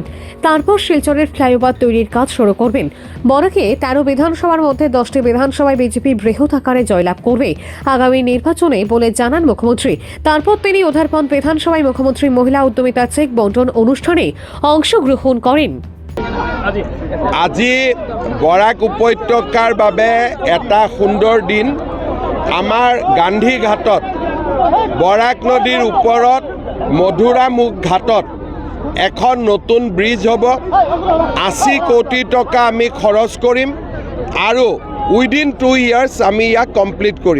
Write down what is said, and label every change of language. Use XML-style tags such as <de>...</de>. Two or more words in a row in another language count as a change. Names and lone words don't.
<bn>তারপর শিলচরের ফ্লাইওভার তৈরির কাজ শুরু করবেন। বরাকে 13 বিধানসভার মধ্যে 10টি বিধানসভায় বিজেপি বৃহৎ আকারে জয়লাভ করবে আগামী নির্বাচনে বলে জানান মুখ্যমন্ত্রী। তারপর তিনি উধারপন্থ বিধানসভায় মুখ্যমন্ত্রী মহিলা উদ্যমিতা চেক বন্টন অনুষ্ঠানে অংশগ্রহণ করেন।</bn> <as>আজি বৰাক উপত্যকাৰ বাবে এটা সুন্দৰ দিন। আমাৰ গান্ধী ঘাটত বৰাক নদীৰ ওপৰত মধুৰামুখ ঘাটত এখন নতুন ব্ৰিজ হ'ব। 80 কোটি টকা আমি খৰচ কৰিম আৰু</as> <en>within 2 years</en> <as>আমি ইয়াক কমপ্লিট কৰিম।</as>